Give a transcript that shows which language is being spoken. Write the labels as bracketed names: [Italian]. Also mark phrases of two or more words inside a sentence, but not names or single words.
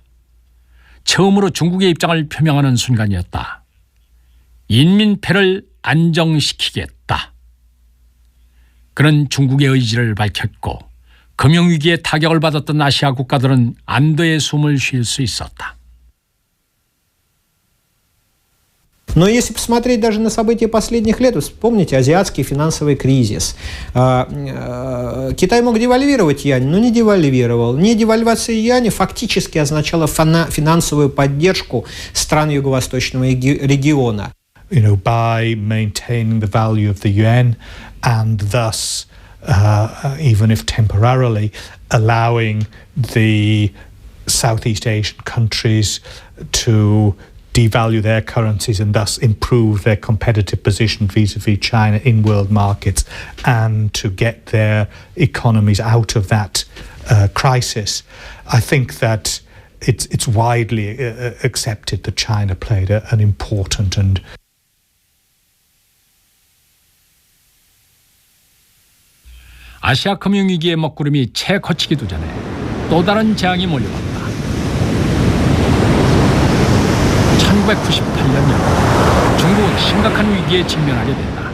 [Korean] 처음으로 중국의 입장을 표명하는 순간이었다. 인민폐를 안정시키겠다. 그는 중국의 의지를 밝혔고 금융위기에 타격을 받았던 아시아 국가들은 안도의 숨을 쉴 수 있었다. [Russian] Но если посмотреть даже на события последних лет, вспомните азиатский финансовый кризис. Китай мог девальвировать юань, но не девальвировал. Не девальвация юаня фактически означала финансовую поддержку стран Юго-Восточного региона. [English] By maintaining the value of the yuan and thus, even if temporarily, allowing the Southeast Asian countries to devalue their currencies and thus improve their competitive position vis-a-vis China in world markets and to get their economies out of that crisis. I think that it's widely accepted that China played an important and [Korean] 아시아 금융위기의 먹구름이 채 거치기도 전에 또 다른 재앙이 몰려왔다. 1998년 중국은 심각한 위기에 직면하게 된다.